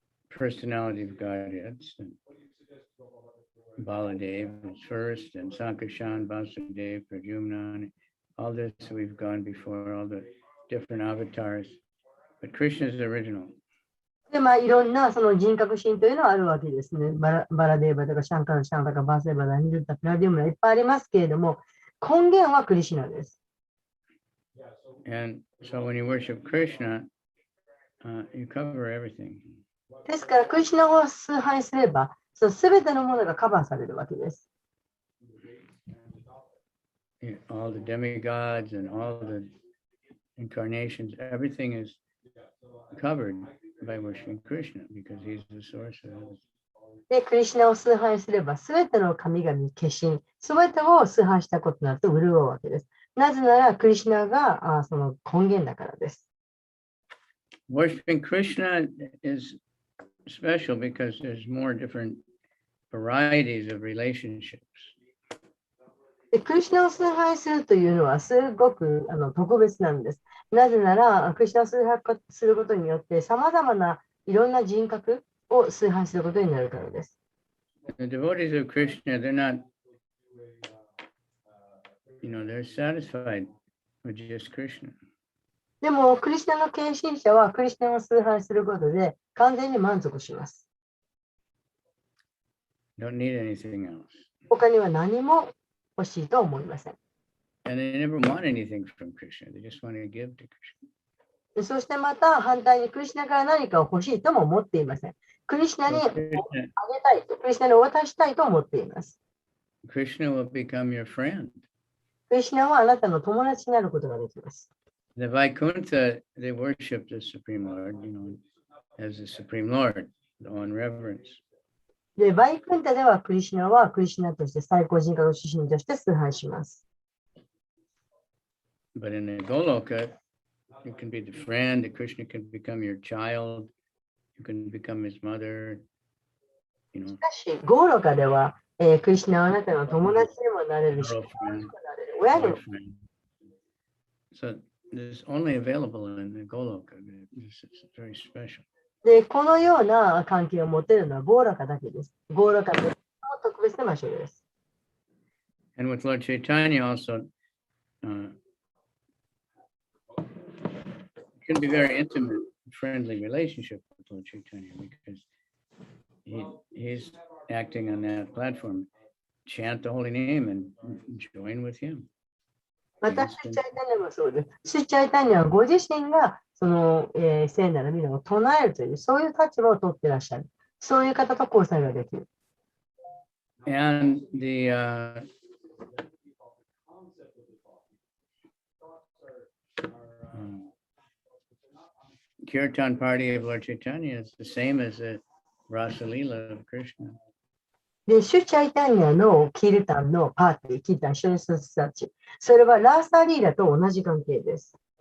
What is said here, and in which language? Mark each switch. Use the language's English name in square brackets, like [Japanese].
[English] personality of Godheads. Baladev is first, and Sankashan, Vasudev, Pradyumna, and all this we've gone before, all the different avatars. But Krishna is the original. [Japanese] で、まあ、いろんなその人格心というのはあるわけですね。バラデーバとかシャンカルシャンとかバーセバダ、ニルタ、プラディウムいっぱいありますけれども、根源はクリシュナです。 [English] And so when you worship Krishna, you cover everything. [Japanese] ですから、クリシュナを崇拝すれば、その全てのものがカバーされるわけです。 [English] All the demigods and all the incarnations, everything is covered by worshiping Krishna because he's the source of it. [Japanese] で、クリシュナを崇拝すれば、全ての神々、化身、全てを崇拝したことになると潤うわけです。なぜなら、クリシュナがその根源だからです。 [English] Worshiping Krishna is special because there's more different varieties of relationships. [Japanese] で、クリシュナを崇拝するというのはすごく特別なんです。なぜなら、クリシュナを崇拝することによって、さまざまないろんな人格を崇拝することになるからです。 [English] The devotees of Krishna, they're not, they're satisfied with just Krishna. [Japanese] でも、クリシュナの献身者はクリシュナを崇拝することで完全に満足します。 [English] Don't need anything else. [Japanese] 他には何も欲しいと思いません。 [English] And they never want anything from Krishna. They just want to give to Krishna. [Japanese] でそしてまた反対にクリシュナから何かを欲しいとも思っていません。クリシュナにあげたいと、クリシュナに渡したいと思っています。 [English] Krishna will become your friend. [Japanese] クリシュナはあなたの友達になることができます。 [English] The Vaikuntha, they worship the Supreme Lord, as the Supreme Lord, in reverence. [Japanese] で、バイクンタではクリシュナはクリシュナとして最高人格主神として崇拝します。 [English] But in the Goloka, you can be the friend, the Krishna can become your child, you can become his mother, [Japanese] しかし、ゴーロカでは、クリシュナはあなたの友達にもなれるし、 [English] girlfriend, [Japanese] 親にも [English] boyfriend. So this is only available in the Goloka. It's very special. [Japanese] で、このような関係を持てるのはゴーロカだけです。ゴーロカの特別な場所です。 [English] And with Lord Chaitanya also, it can be very intimate, friendly relationship with Lord Chaitanya because he's acting on that platform. Chant the holy name and join with him. [Japanese] また、シュチャイタニアもそうです。シュチャイタニアはご自身がその、聖なる皆を唱えるという、そういう立場を取っていらっしゃる。そういう方と交際ができる。 [English] And the Kirtan party of Lord Chaitanya is the same as the Rasa Leela of Krishna. [Japanese] で、シュチャイタニアのキルタンのパーティー、キルタン、一緒にする人たち、それはラーサーリーラと同じ関係です。